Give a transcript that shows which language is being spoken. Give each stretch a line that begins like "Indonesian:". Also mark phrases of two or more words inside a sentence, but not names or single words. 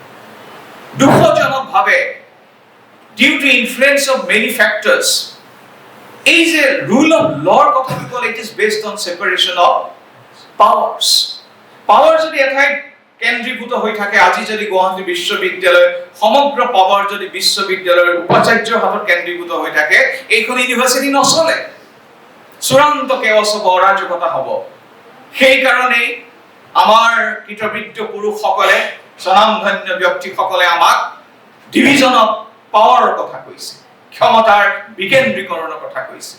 English: দুখজনকভাৱে due to influence of many factors, is a rule of law
Assamese: কথা কি ক'লে,
English: it is based on separation of powers.
Assamese: Power যদি এঠাইত কেন্দ্ৰীভূত হৈ থাকে, আজি যদি গুৱাহাটী বিশ্ববিদ্যালয় সমগ্ৰ পাৱাৰ যদি বিশ্ববিদ্যালয়ৰ উপাচাৰ্যৰ হাতত কেন্দ্ৰীভূত হৈ থাকে, এইখন ইউনিভাৰ্চিটি নচলে, চূড়ান্ত কেওছ হ'ব, অৰাজকতা হ'ব। সেই কাৰণেই আমাৰ কৃতবৃত্ত পুৰুষসকলে, স্বনামধন্য ব্যক্তিসকলে আমাক
English: division of power
Assamese: কথা কৈছে, ক্ষমতাৰ বিকেন্দ্ৰীকৰণৰ কথা কৈছে।